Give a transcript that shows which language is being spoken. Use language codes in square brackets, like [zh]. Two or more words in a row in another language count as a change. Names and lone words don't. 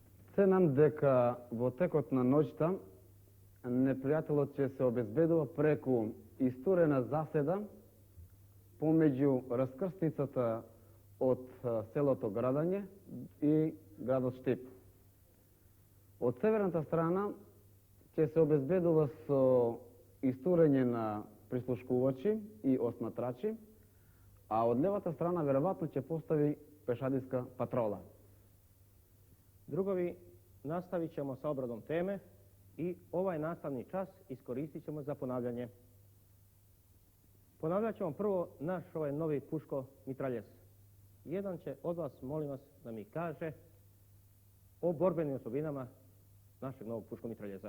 [mk] Ценам дека во текот на ноќта непријателот ќе се обезбедува преку истурена заседа помеѓу раскрсницата од селото Градање и градот Штип. Од северната страна ќе се обезбедува со истурење на прислушкувачи и осматрачи, а од левата страна веројатно ќе постави пешадиска патрола. [hr] Drugovi, nastavit ćemo sa obradom teme i ovaj nastavni čas iskoristit ćemo za ponavljanje. Ponavljat ćemo prvo naš ovaj novi puško mitraljez. Jedan će od vas, molim vas, da mi kaže o borbenim osobinama našeg novog puško mitraljeza.